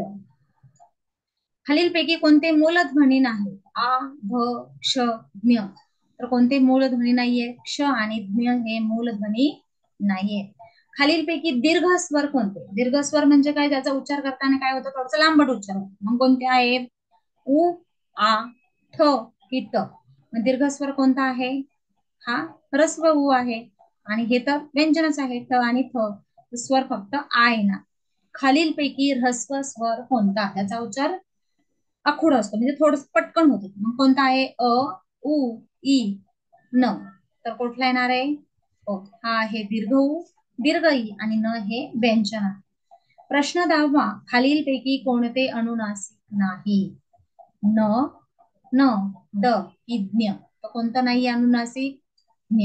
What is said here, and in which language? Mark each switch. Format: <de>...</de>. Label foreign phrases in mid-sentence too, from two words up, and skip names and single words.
<mr>खालीलपैकी कोणते मूलध्वनी नाही? आ, भ, क्ष, ज्ञ. तर कोणते मूलध्वनी नाहीये? क्ष आणि ज्ञ हे मूलध्वनी नाहीये. खालीलपैकी दीर्घ स्वर कोणते? दीर्घ स्वर म्हणजे काय? ज्याचा उच्चार करताना काय होतं? थोडंसं लांबट उच्चार होतो. मग कोणते आहेत? उ, आ, थ की त. मग दीर्घ स्वर कोणता आहे? हा ह्रस्व उ आहे आणि हे तर व्यंजनच आहे. थ आणि थ स्वर फक्त आ येणार. खालीलपैकी ह्रस्व स्वर कोणता? त्याचा उच्चार आखूड असतो म्हणजे थोडस पटकन होतो. मग कोणता आहे? अ, उ, ई, न. तर कुठला येणार आहे? ओ. हा आहे दीर्घ उ, दीर्घ ई आणि न हे व्यंजन आहे. प्रश्न 10वा. खालीलपैकी कोणते अनुनासिक नाही? न, न, ड की ज्ञ. तर कोणतं नाही अनुनासिक? ज्ञ.</mr>